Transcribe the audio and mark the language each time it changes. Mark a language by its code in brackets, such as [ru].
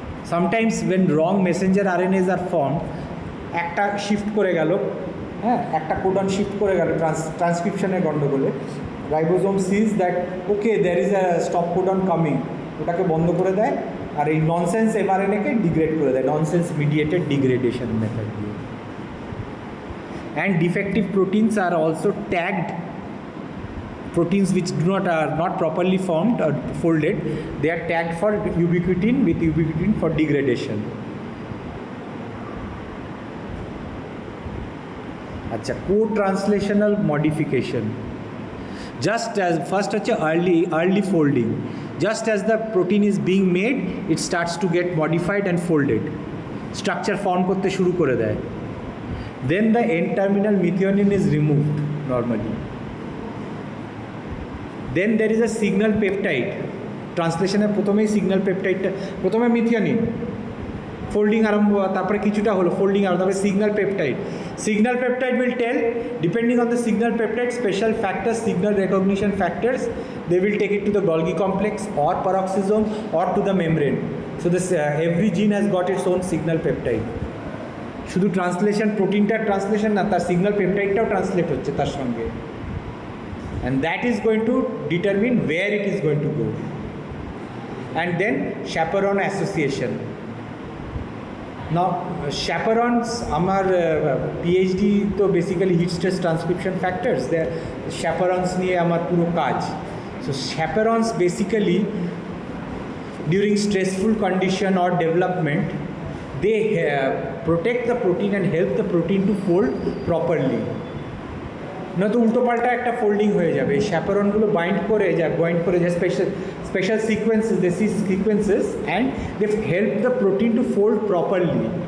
[bn] Sometimes when wrong Messenger RNase আর form, একটা shift করে গেল, হ্যাঁ একটা কোডন শিফট করে গেল ট্রান্সক্রিপশনের গণ্ডগোলে, [en] ribosome sees that okay there is a stop codon coming, [bn] ওটাকে বন্ধ করে দেয় আর এই ননসেন্স এমআরএনএকে ডিগ্রেড করে দেয় ননসেন্স মিডিয়েটেড ডিগ্রেডেশন মেথড দিয়ে। [en] And defective proteins are also tagged, proteins which are not properly formed or folded, they are tagged for ubiquitin with ubiquitin for degradation. আচ্ছা, co-translational modification. Just as first হচ্ছে early folding. Just as the protein is being made, it starts to get modified and folded. [bn] Structure form করতে শুরু করে দেয়। [en] Then the N-terminal methionine is removed normally. Then there is a signal peptide. [bn] ট্রান্সলেশনের প্রথমেই signal পেপটাইডটা, প্রথমে methionine folding আরম্ভ, তারপরে কিছুটা হলো ফোল্ডিং আরম্ভ, তারপরে signal peptide. [en] Signal peptide will tell, depending on the signal peptide, special factors, signal recognition factors, they will take it to the Golgi complex or peroxisome or to the membrane. So this every gene has got its own signal peptide. [bn] শুধু translation, প্রোটিনটার translation না, তার signal পেপটাইডটাও translate হচ্ছে তার সঙ্গে, [en] And that is going to determine where it is going to go. [bn] And then chaperone association. Now chaperones, আমার PhD তো basically hit stress transcription factors, chaperones নিয়ে আমার পুরো কাজ। [en] So chaperones basically during stressful condition or development, they protect the protein and help the protein to fold properly. [bn] নয়তো উল্টো পাল্টা একটা ফোল্ডিং হয়ে যাবে। এই chaperoneগুলো বাইন্ড করে যে special sequences, [en] they see sequences and they help the protein to fold properly.